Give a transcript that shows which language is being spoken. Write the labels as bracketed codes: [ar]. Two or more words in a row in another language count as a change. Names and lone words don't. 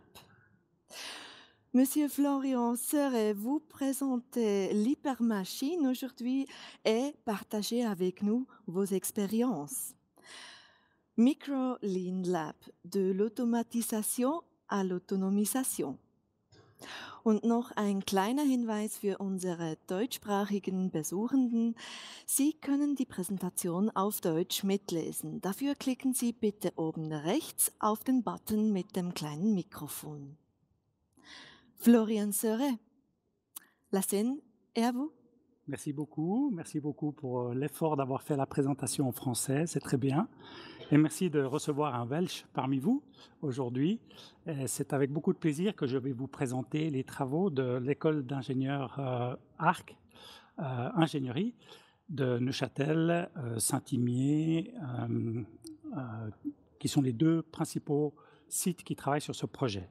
[fr] Monsieur Florian, saurez-vous présenter l'hypermachine aujourd'hui et partager avec nous vos expériences? Micro Lean Lab, de l'Automatisation à l'Autonomisation. [de] Und noch ein kleiner Hinweis für unsere deutschsprachigen Besuchenden. Sie können die Präsentation auf Deutsch mitlesen. Dafür klicken Sie bitte oben rechts auf den Button mit dem kleinen Mikrofon. [fr] Florian Seret, la scène est à vous. Merci beaucoup pour l'effort d'avoir fait la présentation en français, c'est très bien. Et merci de recevoir un Welsh parmi vous aujourd'hui. C'est avec beaucoup de plaisir que je vais vous présenter les travaux de l'école d'ingénieurs ARC, ingénierie, de Neuchâtel, Saint-Imier, qui sont les deux principaux sites qui travaillent sur ce projet.